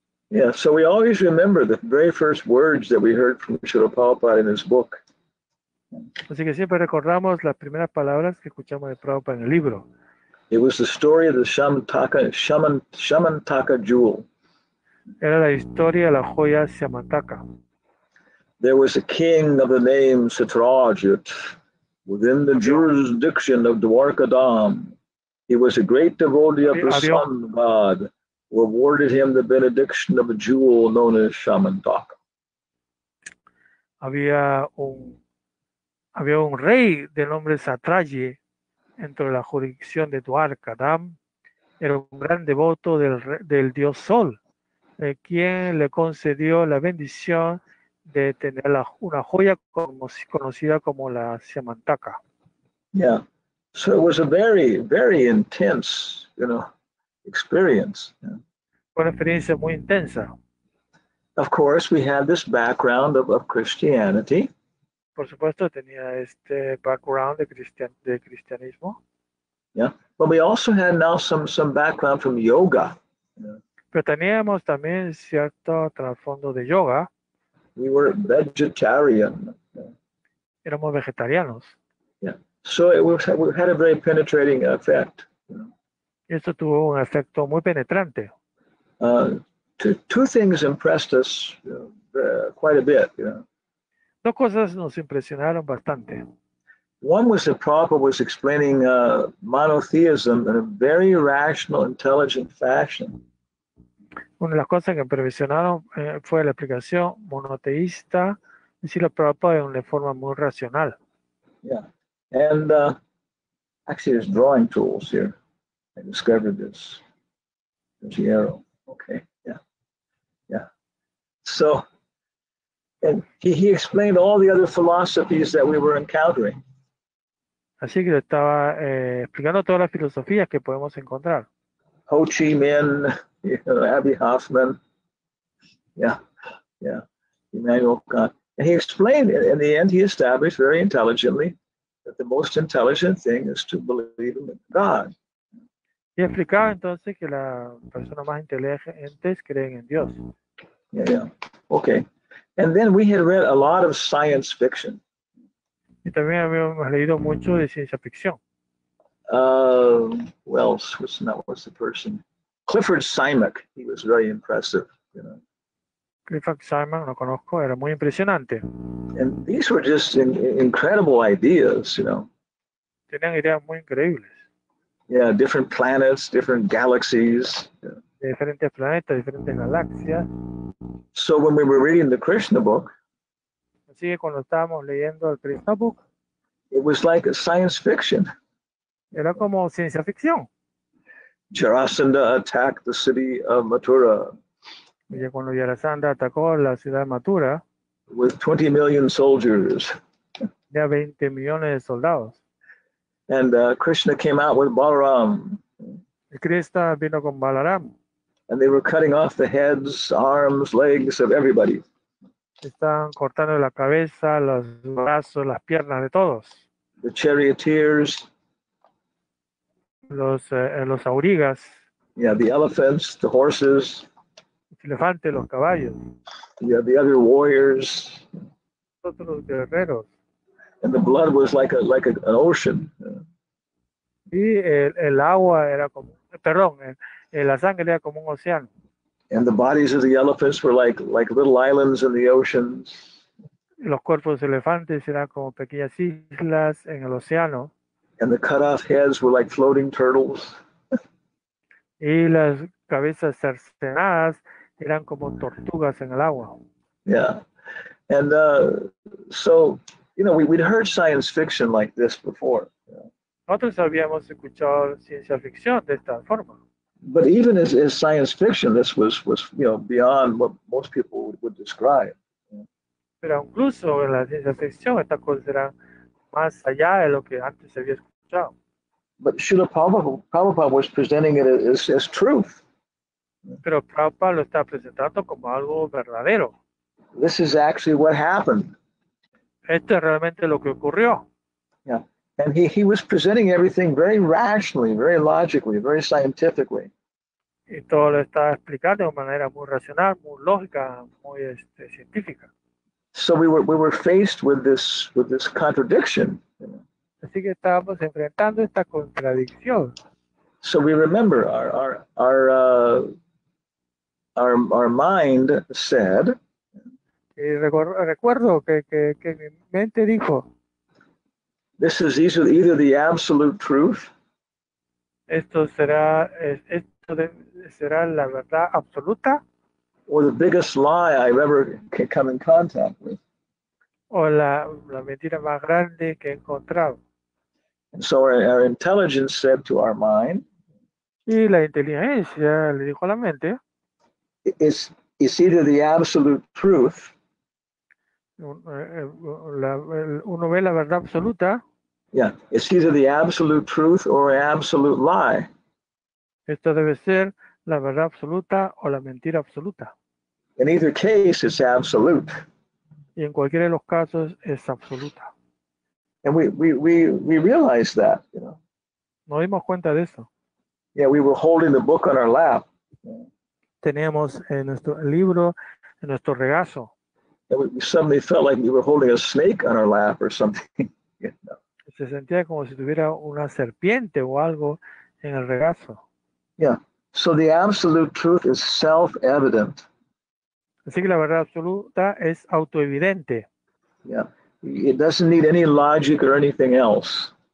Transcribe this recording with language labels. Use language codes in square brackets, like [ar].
[en] Yeah, so we always remember the very first words that we heard from Srila Prabhupada in his book. [es] Así que siempre recordamos las primeras palabras que escuchamos de Prabhupada en el libro. [en] It was the story of the Shamantaka jewel. [es] Era la historia de la joya Shamantaka. [en] There was a king of the name Satrajit within the jurisdiction of Dwarkadam. He was a great devotee of the sun god, who awarded him the benediction of a jewel known as Shamantaka. [es] Había un rey de nombre Satraji dentro de la jurisdicción de Dwarkadam. Era un gran devoto del dios Sol, quien le concedió la bendición de tener una joya conocida como la Shamantaka. [en] Yeah, so it was a very, very intense, experience. [es] Fue una experiencia muy intensa. [en] Of course, we had this background of Christianity. [es] Por supuesto, tenía este background de cristianismo. [en] Yeah, but we also had now some background from yoga. [es] Pero teníamos también cierto trasfondo de yoga. [en] We were vegetarian. [es] Éramos vegetarianos. [en] Yeah, so it had a very penetrating effect. [es] Y esto tuvo un efecto muy penetrante. [en] Two things impressed us quite a bit. [es] Dos cosas nos impresionaron bastante. [en] One was that Prabhupada was explaining monotheism in a very rational, intelligent fashion. [es] Una de las cosas que me impresionaron fue la explicación monoteísta, es decir, la Prabhupada de una forma muy racional. [en] Yeah, and Actually, there's drawing tools here. I discovered this. There's the arrow. Okay, yeah. So, and he explained all the other philosophies that we were encountering. [es] Así que le estaba explicando todas las filosofías que podemos encontrar. [en] Ho Chi Minh, Abby Hoffman, yeah, Immanuel Kant. And he explained, in the end, he established very intelligently that the most intelligent thing is to believe in God. [es] Y explicaba entonces que las personas más inteligentes creen en Dios. [en] Yeah. Okay. And then we had read a lot of science fiction. [es] Y también habíamos leído mucho de ciencia ficción. [en] What's the person? Clifford Simak. He was very impressive, [es] Clifford Simon, lo conozco, era muy impresionante. [en] And these were just incredible ideas, [es] Tenían ideas muy increíbles. [en] Yeah, different planets, different galaxies. [es] De diferentes planetas, diferentes galaxias. [en] So when we were reading the Krishna book, [es] Así que cuando estábamos leyendo el Krishna Book, [en] it was like a science fiction. [es] era como ciencia ficción. [en] Jarasandha attacked the city of Mathura [es] Y cuando Yarasandha atacó la ciudad de Mathura, [en] with 20 million soldiers. [es] ya 20 millones de soldados. [en] And Krishna came out with Balaram. [es] Y Krishna vino con Balaram. [en] And they were cutting off the heads, arms, legs of everybody. [es] Estaban cortando la cabeza, los brazos, las piernas de todos. [en] The charioteers. [es] Los aurigas. [en] Yeah, the elephants, the horses. [es] Los elefantes, los caballos. [en] Yeah, the other warriors. [es] Otros guerreros. [en] And the blood was like an ocean. [es] Y el agua era como, la sangre era como un océano. [en] And the bodies of the elephants were like little islands in the oceans. [es] Y los cuerpos de elefantes eran como pequeñas islas en el océano. [en] And the cut off heads were like floating turtles. [es] Y las cabezas cercenadas eran como tortugas en el agua. [en] Yeah. And so, we'd heard science fiction like this before. [es] Nosotros habíamos escuchado ciencia ficción de esta forma. [en] But even as science fiction, this was beyond what most people would describe. [es] Pero incluso en la ciencia ficción estas cosas eran más allá de lo que antes se había escuchado. [en] But Srila Prabhupada was presenting it as truth. [es] Pero Prabhupada lo está presentando como algo verdadero. [en] This is actually what happened. [es] Esto es realmente lo que ocurrió. [en] Yeah. And he was presenting everything very rationally, very logically, very scientifically. [es] Y todo lo está explicando de una manera muy racional, muy lógica, muy científica. [en] So we were faced with this contradiction. [es] Así que estábamos enfrentando esta contradicción. [en] So we remember our mind said. [es] Y recuerdo que mi mente dijo. [en] This is either the absolute truth. [es] Esto será la verdad absoluta. [en] Or the biggest lie I've ever come in contact with. [es] O la mentira más grande que he encontrado. [en] And so our intelligence said to our mind. [es] Y la inteligencia le dijo a la mente. [en] It's either the absolute truth. [es] Uno ve la verdad absoluta. [en] Yeah, it's either the absolute truth or an absolute lie. [es] Esto debe ser la verdad absoluta o la mentira absoluta. [en] In either case, it's absolute. [es] Y en cualquiera de los casos es absoluta. [en] And we realized that, [es] Nos dimos cuenta de eso. [en] Yeah, we were holding the book on our lap. [es] Teníamos nuestro libro en nuestro regazo. [en] And we suddenly felt like we were holding a snake on our lap or something. [es] Se sentía como si tuviera una serpiente o algo en el regazo. [en] Yeah. So the absolute truth is self-evident. [es] Así que la verdad absoluta es autoevidente. [en] Yeah. It doesn't need any logic or anything else.